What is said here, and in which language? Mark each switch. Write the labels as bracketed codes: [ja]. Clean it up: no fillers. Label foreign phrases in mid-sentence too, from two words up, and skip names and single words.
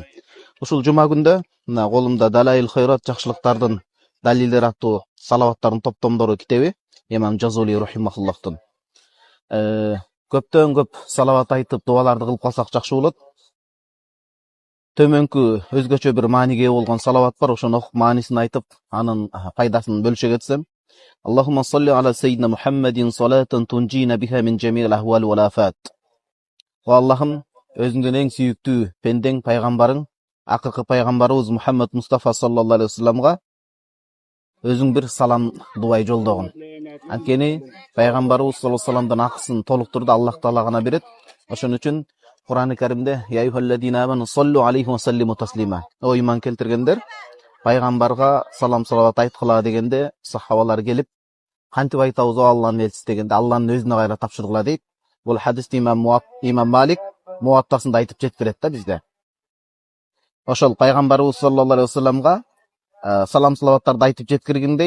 [ky] Ушул жума күндө мына колумда Далаил Хайрат жакшылыктардын далилдер аттуу салаваттардын топтомдору китеби Имам Жазули рахимахуллахтын. Көптөн көп салават айтып, дуаларды кылып калсак жакшы болот. Төмөнкү өзгөчө бир мааниге болгон салават бар, ошону окуп маанисин айтып, анын пайдасын бөлүшө кетсем. [ar] اللهم صل على سيدنا محمد صلاة تنجينا بها من جميع الأحوال والآفات. [ky] О Аллахым, өзүңдүн эң сүйүктүү пендең пайгамбарың, акыркы пайгамбарыбыз Мухаммед Мустафа [ar] صلى الله عليه وسلم [ky] өзүң бир салам дубай жолдогун. Анткени пайгамбарыбыз [ar] صلى الله عليه وسلم [ky] акысын толуктурду Аллах Таала гана берет. Ошон үчүн Кур'ан-ы Каримде [ar] يا أيها الذين آمنوا صلوا عليه وسلموا تسليما. [ky] О иман келтиргендер, пайгамбарга салам салават айткыла дегенде сахабалар келип, кантип айтабыз о Алланын элчиси дегенде, Алланын өзүнө кайра тапшыргыла дейт. Бул хадисти имам Малик муаттасында айтып жеткирет да бизде. Ошол пайгамбарыбыз [ar] صلى الله عليه وسلم [ky] салам салаваттарды айтып жеткиргин дейт.